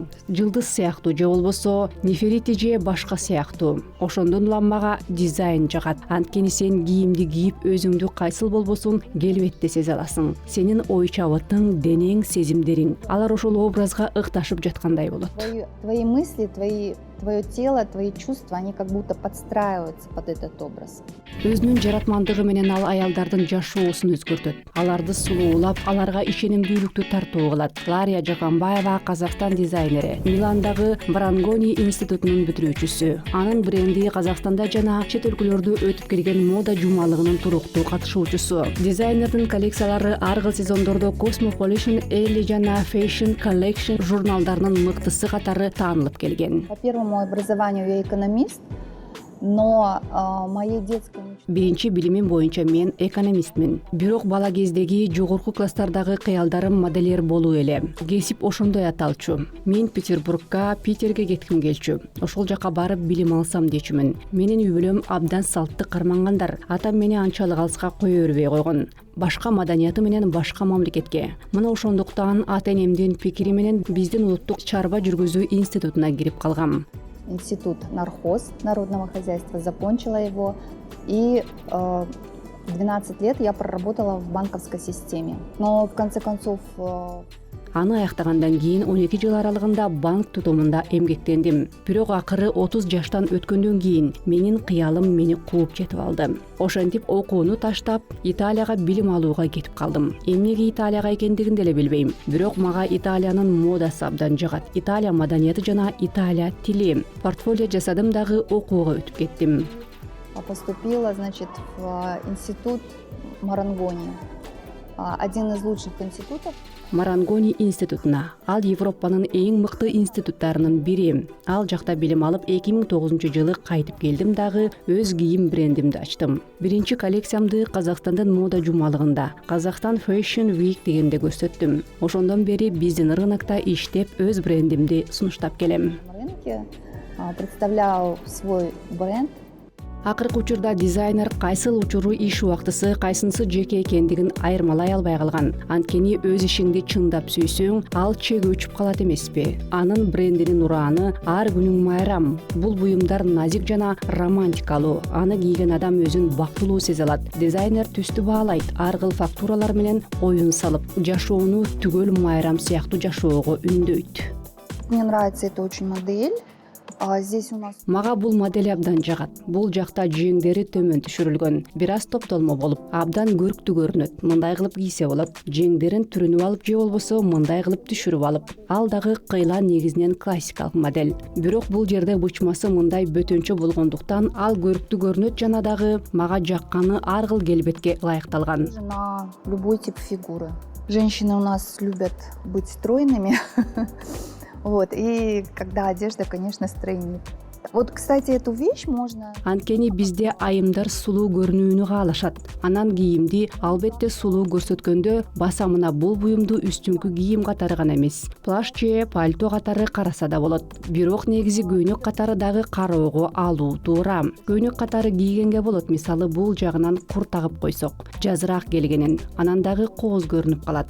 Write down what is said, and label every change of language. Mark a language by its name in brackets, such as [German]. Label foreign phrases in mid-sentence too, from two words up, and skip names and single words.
[Kyrgyz] Жылдыз сыяктуу же болбосо Неферити же башка сыяктуу. Ошондон улам мага дизайн жагат. Анткени сен кийимди кийип өзүңдү кайсыл болбосун келбетте сезе аласың. Сенин ой чабытың, денең, сезимдериң, алар ошол образга ыкташып жаткандай болот. [Russian] Твои мысли, твое тело, твои чувства, они как будто подстраиваются под этот образ. [Kyrgyz] Өзүнүн жаратмандыгы менен ал аялдардын жашоосун өзгөртөт. Аларды сулуулап, аларга ишенимдүүлүктү тартуу кылат. Лария Жакамбаева Казакстан дизайнери, Миландагы Брангони институтунун бүтүрүүчүсү. Анын бренди Казакстанда жана чет өлкөлөрдө өтүп келген мода жумалыгынын туруктуу катышуучусу. Дизайнердин коллекциялары ар кыл сезондордо Cosmopolitan, Elle жана Fashion Collection журналдарынын мыктысы катары таанылып келген. [Russian] По первому образованию я экономист, но моей детской мечтой... [Kyrgyz] Биринчи билимим боюнча мен экономистмин. Бирок бала кездеги жогорку класстардагы кыялдарым модельер болуу эле. Кесип ошондой аталчу. Мен Питерге кетким келчү. Ошол жака барып билим алсам дечүмүн. Менин үй бүлөм абдан салтты кармангандар. Атам мени анчалык алыска кое бербей койгон. Башка маданияты менен башка мамлекетке. Мына ошондуктан ата-энемдин пикири менен биздин улуттук чарба жүргүзүү институтуна кирип калгам. [Russian] Институт нархоз народного хозяйства, закончила его, и 12 лет я проработала в банковской системе. Но в конце концов... [Kyrgyz] Аны аяктагандан кийин 12 жыл аралыгында банк тутумунда эмгектендим. Бирок акыры 30 жаштан өткөндөн кийин менин кыялым мени кууп жетип алды. Ошентип окууну таштап, Италияга билим алууга кетип калдым. Эмнеге Италияга экендигин деле билбейм. Бирок мага Италиянын модасы абдан жагат. Италия маданияты жана Италия тили. Портфолио жасадым дагы окууга өтүп кеттим. [Russian] Поступила, значит, в институт Марангони. Один из лучших институтов. [Kyrgyz] Марангони институтуна. Ал Европанын эң мыкты институттарынын бири. Ал жакта билим алып 2009-жылы кайтып келдим дагы өз кийим брендимди ачтым. Биринчи коллекциямды Казакстандын мода жумалыгында, Казакстан Fashion Week дегенде көрсөттүм. Ошондон бери биздин рынокто иштеп өз брендимди сунуштап келем. [Russian] На рынке представляю свой бренд. [Kyrgyz] Акыркы учурда дизайнер кайсыл учуру иш убактысы, кайсынысы жеке экендигин айырмалай албай калган. Анткени өз ишиңди чындап сүйсөң, ал чек өчүп калат эмеспи? Анын брендинин ураны ар күнүң майрам. Бул буюмдар назик жана романтикалуу. Аны кийген адам өзүн бактылуу сезе алат. Дизайнер түстү баалайт, ар кыл фактуралар менен оюн салып, жашоону түгөл майрам сыяктуу жашоого үндөйт. [Russian] Мне нравится эта очень модель. Здесь у нас... [Kyrgyz] Мага бул модель абдан жагат. Бул жакта жеңдери төмөн түшүрүлгөн. Бир аз топтолмо болуп, абдан көрктүү көрүнөт. Мындай кылып кийсе болот. Жеңдерин түрүнүп алып же болбосо мындай кылып түшүрүп алып. Ал дагы кыйлан негизинен классикалык модель. Бирок бул жерде бычмасы мындай бөтөнчө болгондуктан ал көрктүү көрүнөт жана дагы мага жакканы ар кыл келбетке ылайыкталган. [Russian] На любой тип фигуры. Женщины у нас любят быть стройными. Вот, и когда одежда, конечно, стройнит. Вот, кстати, эту вещь можно... [Kyrgyz] Анткени бизде айымдар сулуу көрүнүүнү каалашат. Анан кийимди албетте сулуу көрсөткөндө басамына бул буюмду үстүңкү кийим катары гана эмес, плаш же пальто катары караса да болот. Бирок негизи көйнөк катары дагы кароого алуу туура. Көйнөк катары кийгенге болот, мисалы бул жагынан кур тагып койсок, жазыраак келгенин, анан дагы кооз көрүнүп калат.